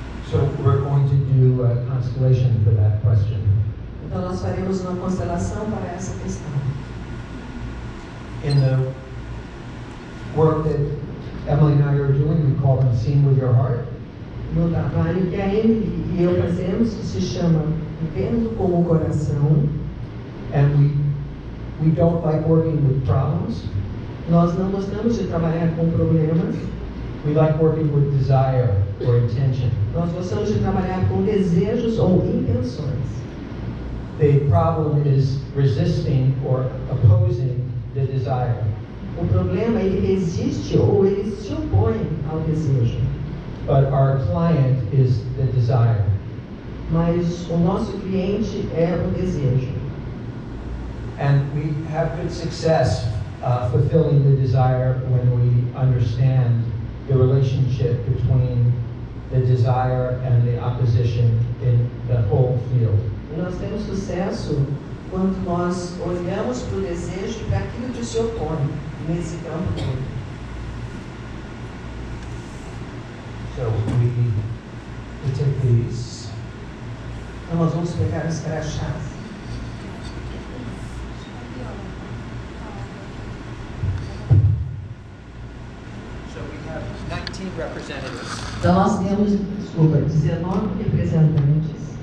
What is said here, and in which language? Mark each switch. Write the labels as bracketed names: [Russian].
[English] So we're going to do a constellation for that question. [Portuguese] Então nós faremos uma constelação para essa questão. [English] In the work that Emily and I are doing, we call them Sing with Your Heart. [Portuguese] No trabalho que a Emily e eu fazemos, que se chama Vendo com o Coração. [English] And we don't like working with problems. [Portuguese] Nós não gostamos de trabalhar com problemas. [English] We like working with desire or intention. [Portuguese] Nós gostamos de trabalhar com desejos ou intenções. [English] The problem is resisting or opposing the desire. [Portuguese] O problema, ele resiste ou ele se opõe ao desejo. [English] But our client is the desire. [Portuguese] Mas o nosso cliente é o desejo. [English] And we have good success fulfilling the desire when we understand the relationship between the desire and the opposition in the whole field. [Portuguese] E nós temos sucesso quando nós olhamos para o desejo e para aquilo que se opõe nesse campo todo. [English] So we take these. [Portuguese] Então nós vamos pegar os crachás. [English] So we have 19 representatives. [Portuguese] Então nós temos, 19 representantes.